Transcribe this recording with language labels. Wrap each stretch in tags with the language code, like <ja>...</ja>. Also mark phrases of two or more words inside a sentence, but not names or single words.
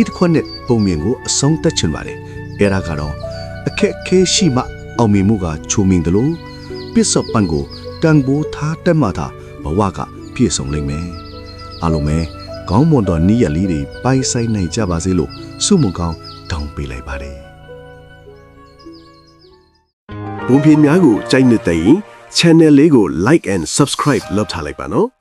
<my>တစ်ခွက်နဲ့ပုံမြင်ကိုအဆုံးသတ်ချင်ပါတယ်အဲ့ဒါကတော့အခက်ခဲရှိမှအောင်မြင်မှုကချိုးမင်းတယ်လို့ပစ္စုပန်ကိုတန်ဖိုးထားတတ်မှသာဘဝကပြည့်စုံလိမ့်မယ်အားလုံးပဲကောင်းမွန်သောနေ့ရက်လေးတွေပိုင်ဆိုင်နိုင်ကြပါစေလို့ဆုမွန်ကောင်းတောင်းပေးလိုက်ပါတယ်ဘုံပြင်းများကိုကြိုက်နေတဲ့ရင် channel လေးကို</my> <en>like and subscribe</en> <my>လုပ်ထားလိုက်ပါနော်</my>